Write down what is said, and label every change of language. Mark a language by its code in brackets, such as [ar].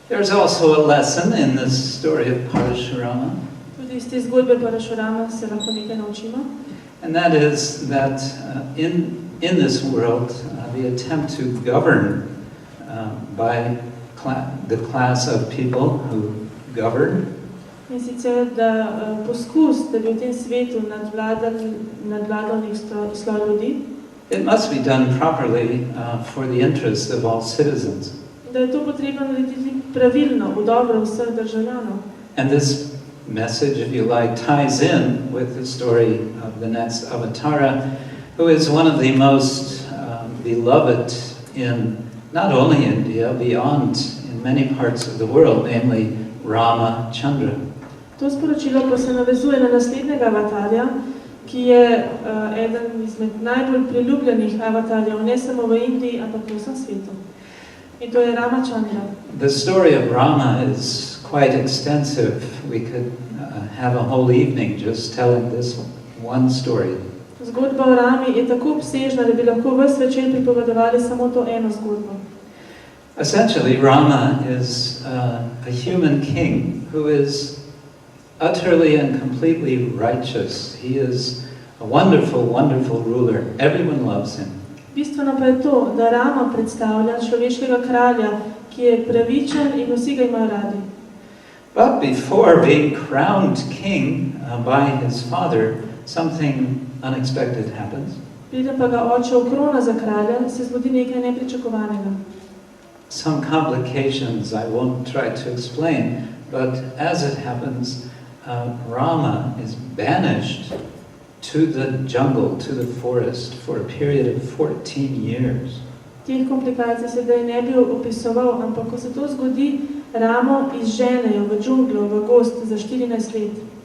[en] also a lesson in this story of Parashurama. [sl] Tudi iz te zgodbe Parashurama se lahko nekaj naučimo. [en] And that is that in this world, the attempt to govern by the class of people who govern, [sl] In sicer, da poskus, da bi v tem svetu nadvladal nek sloj ljudi, [en] it must be done properly for the interest of all citizens. [sl] da je to potrebno narediti pravilno, v dobro vseh državljanov. [en] And this message, if you like, ties in with the story of the next Avatara, who is one of the most beloved in not only India, beyond in many parts of the world, namely Rama Chandra. [sl] To sporočilo pa se navezuje na naslednjega avatarja, ki je eden izmed najbolj priljubljenih avatarjev, ne samo v Indiji, ampak v vsem svetu. In to je Rama Chandra. [en] The story of Rama is quite extensive. We could have a whole evening just telling this one story. [sl] Zgodba o Rami je tako obsežna, da bi lahko ves večer pripovedovali samo to eno zgodbo. [en] Essentially, Rama is a human king who is utterly and completely righteous. He is a wonderful, wonderful ruler. Everyone loves him. [sl] Bistveno pa je to, da Rama predstavlja človeškega kralja, ki je pravičen in vsi ga imajo radi. [en] But before being crowned king by his father, something unexpected happens. [sl] Preden pa ga oče okrona za kralja, se zgodi nekaj nepričakovanega. [en] Some complications I won't try to explain, but as it happens, Rama is banished to the jungle, to the forest, for a period of 14 years. [sl] Teh komplikacij se da ne bi opisoval, ampak ko se to zgodi, Ramo izženejo v džunglo, v gozd za 14 let.